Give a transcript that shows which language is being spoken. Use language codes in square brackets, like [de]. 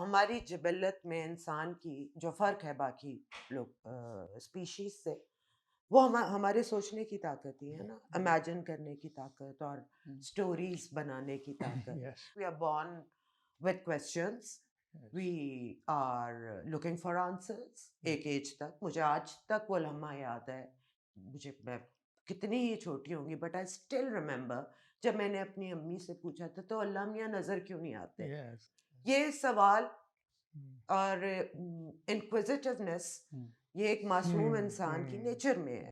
[ur] ہماری جبلت میں انسان کی جو فرق ہے باقی لوگ اسپیشیز سے، وہ ہمارے سوچنے کی طاقت ہی ہے نا، امیجن کرنے کی طاقت اور اسٹوریز بنانے کی طاقت. [en] Yes. [ur] We are born [en] with questions. We are looking for answers. [ur] ایک ایج تک، مجھے آج تک وہ لمحہ یاد ہے، میں کتنی ہی چھوٹی ہوں گی [en] but I still remember [ur] جب میں نے اپنی امی سے پوچھا تھا تو اللہ میاں نظر کیوں نہیں آتے. [en] Yes. [ur] یہ سوال اور انکوزیٹونیس یہ ایک معصوم انسان کی نیچر میں ہے.